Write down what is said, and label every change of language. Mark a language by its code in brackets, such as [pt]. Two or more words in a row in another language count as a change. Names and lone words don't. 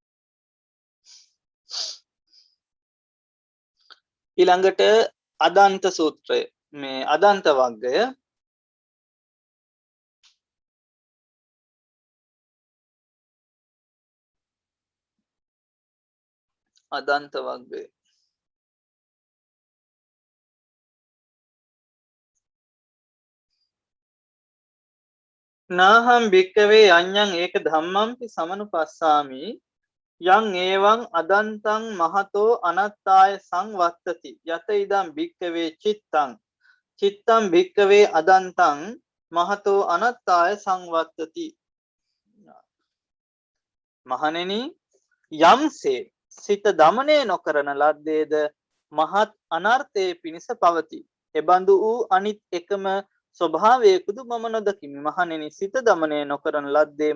[si] ඊළඟට අදන්ත සූත්‍රය මේ අදන්ත වග්ගය අදන්ත වග්ගය [pi] නාහම් භික්කවේ අඤ්ඤං ඒක ධම්මම්පි සමනුපස්සාමි යං ඒවං අදන්තං මහතෝ අනත්තාය සංවත්තති යත ඉදං භික්කවේ චිත්තං භික්කවේ අදන්තං මහතෝ අනත්තාය සංවත්තති [si] මහණෙනි යම්සේ සිත දමනය නොකරන ලද්දේද මහත් අනර්ථයේ පිණිස පවතී එබඳු වූ අනිත් එකම ස්වභාවයකුදු මම නොදකිමි මහණෙනි සිත දමනය නොකරන ලද්දේ